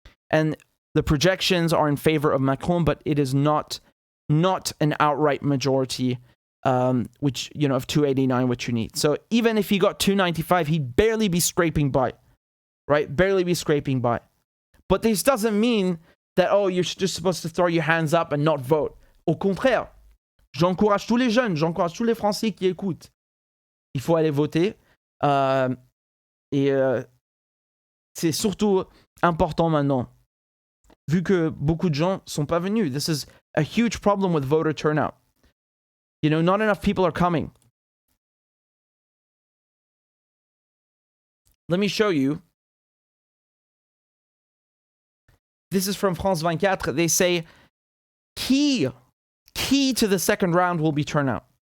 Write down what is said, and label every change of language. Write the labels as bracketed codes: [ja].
[en] And the projections are in favor of Macron, but it is not an outright majority, which, you know, of 289, which you need. So even if he got 295, he'd barely be scraping by, right? Barely be scraping by. But this doesn't mean that, oh, you're just supposed to throw your hands up and not vote. [fr] Au contraire, j'encourage tous les jeunes, j'encourage tous les Français qui écoutent. Il faut aller voter. C'est surtout important maintenant. Vu que beaucoup de gens sont pas venus. [en] This is a huge problem with voter turnout. You know, not enough people are coming. Let me show you. This is from France 24. They say, key to the second round will be turnout.